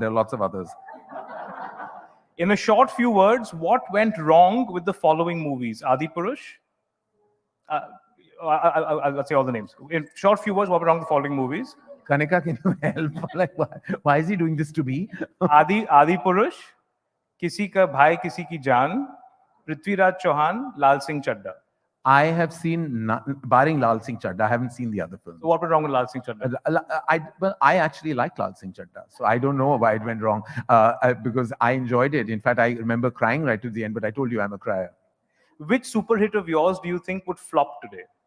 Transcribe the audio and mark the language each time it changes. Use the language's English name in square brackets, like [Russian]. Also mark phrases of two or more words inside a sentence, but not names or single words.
[English] There are lots of others. In a short few words, what went wrong with the following movies? Adipurush? I'll say all the names. In short few words, what went wrong with the following movies? Kanika, can you help? Like, why is he doing this to me? Adipurush, Kisi Ka Bhai Kisi Ki Jaan, Prithviraj Chauhan, Lal Singh Chadda. I have seen, barring Lal Singh Chadda, I haven't seen the other films. So what went wrong with Lal Singh Chadda? I actually like Lal Singh Chadda, so I don't know why it went wrong, because I enjoyed it. In fact, I remember crying right to the end, but I told you I'm a crier. Which super hit of yours do you think would flop today?